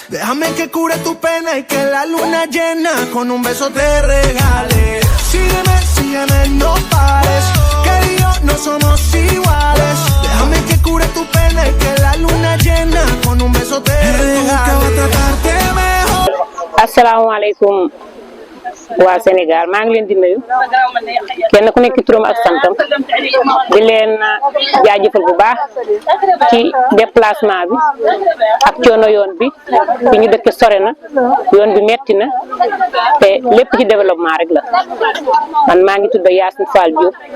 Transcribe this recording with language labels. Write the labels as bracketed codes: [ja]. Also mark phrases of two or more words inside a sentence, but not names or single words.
[es] Déjame que cure tu pena y que la luna llena con un beso te regale. Sígueme, sígueme, no pares. Que yo no somos iguales. Déjame que cure tu pena y que la luna llena con un beso te regale. Nunca va a tratarte mejor. [wo] Asalaamaaleykum waa Sénégal maa ngi leen di nuyu kenn ku nekk ci turam ak santam di leen jaajëfal bu baax ci déplacement bi ak coono yoon bi fi ñu dëkk sore na yoon bi metti na te lépp ci développement rek la man maa ngi tudd Yacine Fall Diop